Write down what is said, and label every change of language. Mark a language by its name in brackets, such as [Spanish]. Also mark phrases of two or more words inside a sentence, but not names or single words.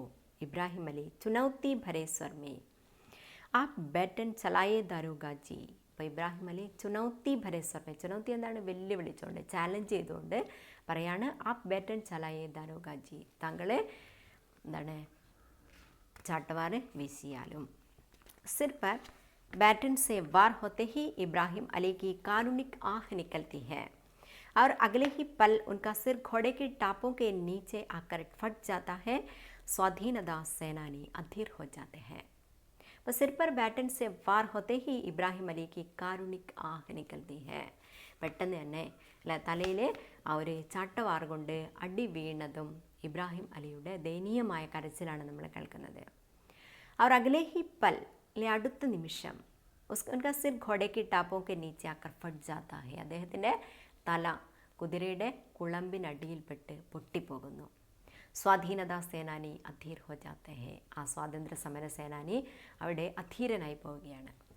[Hindi] इब्राहिम अली चुनौती भरे स्वर में आप बैटन चलाए दारोगाजी. [Malayalam] അപ്പോൾ [Hindi] इब्राहिम अली चुनौती भरे स्वर में, [Malayalam] ചുനൗത്തി എന്താണ്, വെല്ലുവിളിച്ചുകൊണ്ട്, ചാലഞ്ച് ചെയ്തുകൊണ്ട് പറയാണ് [Hindi] आप बैटन चलाए दारोगाजी, [Malayalam] താങ്കൾ എന്താണ് ചാട്ടവാർ വീശിയാലും. [Hindi] सिर पर बैटन से वार होते ही इब्राहिम अली की कारुणिक आह निकलती है और अगले ही पल उनका सिर घोड़े की टापों के नीचे आकर फट जाता है. स्वाधीनता सेनानी अधीर हो जाते हैं. तो सिर पर बैटन से वार होते ही इब्राहिम अली की कारुणिक आह निकलती है. [Malayalam] പെട്ടെന്ന് തന്നെ അല്ല തലയിൽ ആ ഒരു ചാട്ടവാർ കൊണ്ട് അടി വീണതും ഇബ്രാഹിം അലിയുടെ ദയനീയമായ കരച്ചിലാണ് നമ്മൾ കേൾക്കുന്നത്. [Hindi] और अगले ही पल [Malayalam] അല്ലെ അടുത്ത നിമിഷം [Hindi] उसका सिर घोड़े की टापों के नीचे आकर फट जाता है, [Malayalam] അദ്ദേഹത്തിൻ്റെ തല കുതിരയുടെ കുളമ്പിനടിയിൽപ്പെട്ട് പൊട്ടിപ്പോകുന്നു. [Hindi] स्वाधीनता सेनानी अधीर हो जाते हैं, [Malayalam] ആ സ്വാതന്ത്ര്യ സമര സേനാനി അവിടെ അധീരനായി പോവുകയാണ്.